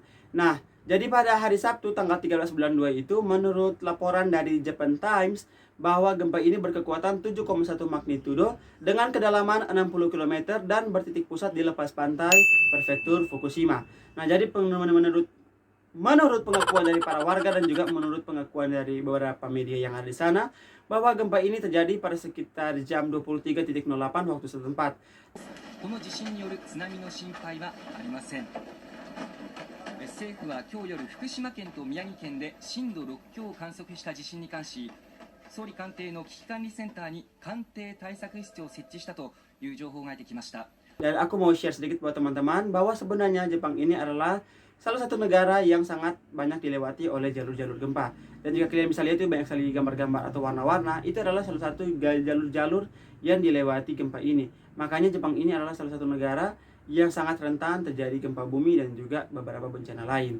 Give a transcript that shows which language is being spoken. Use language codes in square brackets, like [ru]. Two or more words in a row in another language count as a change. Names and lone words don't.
[id] Nah, jadi pada hari Sabtu tanggal 13 bulan 2 itu, menurut laporan dari Japan Times, bahwa gempa ini berkekuatan 7,1 magnitudo dengan kedalaman 60 km dan bertitik pusat di lepas pantai prefektur Fukushima. Nah, jadi menurut pengakuan dari para warga dan juga menurut pengakuan dari beberapa media yang ada di sana, bahwa gempa ini terjadi pada sekitar jam 23.08 waktu setempat. [ja] この地震による津波の心配はありません。政府は今日夜福島県と宮城県で震度6強を観測した地震に関し、総理官邸の危機管理センターに官邸対策室を設置したという情報が入ってきました。 [id] Dan aku mau share sedikit buat teman-teman bahwa sebenarnya Jepang ini adalah salah satu negara yang sangat banyak dilewati oleh jalur-jalur gempa. Dan jika kalian bisa lihat itu banyak sekali gambar-gambar atau warna-warna, itu adalah salah satu jalur-jalur yang dilewati gempa ini. Makanya Jepang ini adalah salah satu negara yang sangat rentan terjadi gempa bumi dan juga beberapa bencana lain.